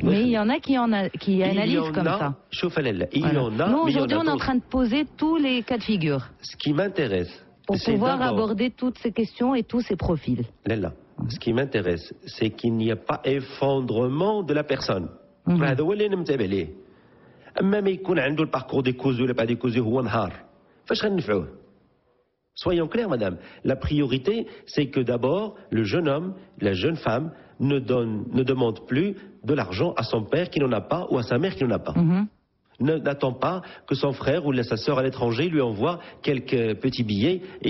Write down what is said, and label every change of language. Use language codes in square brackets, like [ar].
[fr] Mais il y en a qui analysent comme ça. Il y en a. Nous, aujourd'hui, on est en train de poser tous les cas de figure. Ce qui m'intéresse, pour pouvoir aborder toutes ces questions et tous ces profils. Là. Ce qui m'intéresse, c'est qu'il n'y a pas effondrement de la personne. [ar] هذا هو اللي نمتابع ليه. أما ما يكون عنده الباركور décousu ولا pas décousu هو نهار. فاش غننفعوه؟ [fr] Soyons clairs, madame. La priorité, c'est que d'abord, le jeune homme, la jeune femme ne demande plus de l'argent à son père qui n'en a pas ou à sa mère qui n'en a pas. N'attend pas que son frère ou sa sœur à l'étranger lui envoie quelques petits billets.